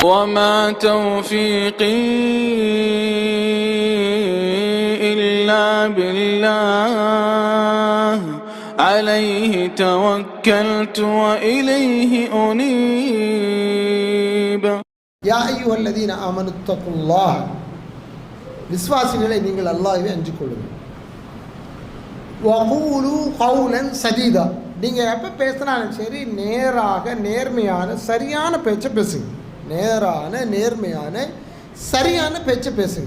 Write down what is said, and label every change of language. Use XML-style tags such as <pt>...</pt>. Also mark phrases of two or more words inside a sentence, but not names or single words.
<ar>وما توفيقي إلا بالله عليه توكلت وإليه أنيب. يا أيها الذين آمنوا اتقوا الله,</ar> <ta>விஸ்வாசிகளை நீங்கள் அல்லாஹ்வை அஞ்சிக் கொள்ளுங்கள்.</ta> <ar>وقولوا قولا سديدا,</ar> <ta>நீங்கள் எப்போ பேசினாலும் சரி நேராக நேர்மையான சரியான பேச்சை பேசுங்க. நேரான நேர்மையான சரியான பேச்சை பேசுங்க.</ta>